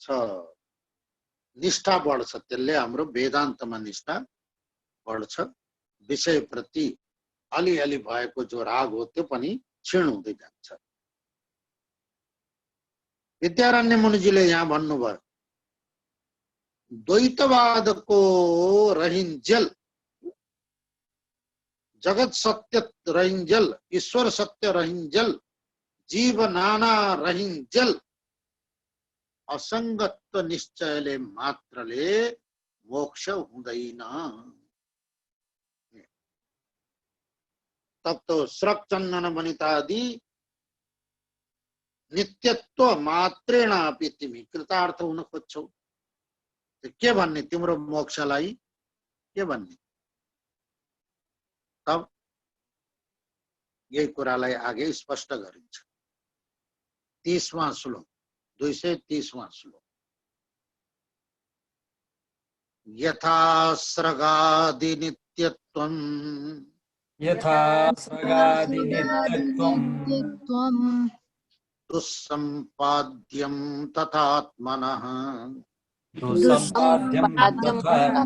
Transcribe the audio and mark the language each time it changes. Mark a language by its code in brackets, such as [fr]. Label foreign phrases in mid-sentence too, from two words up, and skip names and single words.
[ne] निष्ठा बढ्छ, त्यसले हाम्रो वेदान्तमा निष्ठा बढ्छ। विषय प्रति अलिअलि भएको जो राग हो त्यो पनि क्षीण हुँदै जान्छ। विद्यारण्य मुनिजीले यहाँ भन्नुभयो, द्वैतवादको रहिन्जेल, जगत सत्य रहिन्जेल, ईश्वर सत्य रहिन्जेल, जीव नाना रहिन्जेल, असंगत्व निश्चयले मात्रले मोक्ष हुँदैन। [hi] तब तो [sa] स्रक चन्दन वनितादि नित्यत्व मात्रेण अपि [ne] तिमी कृतार्थ हुन खोज्छौ। के भन्ने तिम्रो मोक्षलाई? के भन्ने? तब यही कुरालाई आगे स्पष्ट गरिन्छ। 30वां श्लोक, 230वां श्लोक। [sa] यथा स्रगादि नित्यत्वं यथा स्रगादिनित्यत्वम् दुस्सम्पाद्यं तथात्मनः दुःसम्पाद्यं तथा